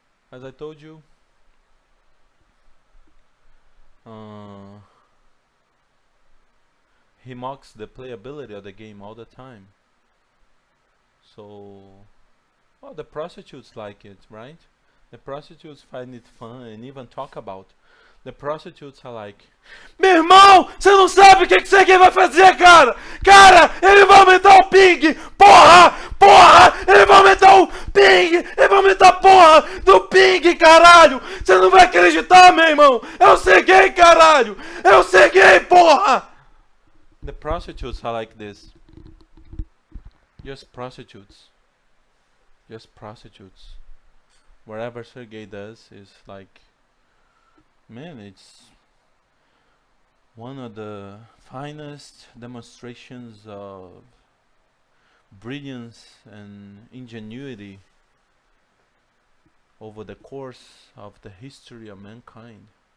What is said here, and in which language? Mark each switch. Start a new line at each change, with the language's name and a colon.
English: As I told you, he mocks the playability of the game all the time. So, well, the prostitutes like it, right? The prostitutes find it fun and even talk about. The prostitutes are like,
Portuguese: meu irmão, você não sabe o que você aqui vai fazer, cara! Cara, ele vai aumentar o ping! Porra! Porra! Ele vai aumentar o ping! Ele vai aumentar a porra do ping, caralho! Você não vai acreditar, meu irmão! Eu ser gay, caralho! Eu ser gay, porra!
English: The prostitutes are like this. Just prostitutes. Just prostitutes. Whatever Sergey does is like, man, it's one of the finest demonstrations of brilliance and ingenuity over the course of the history of mankind.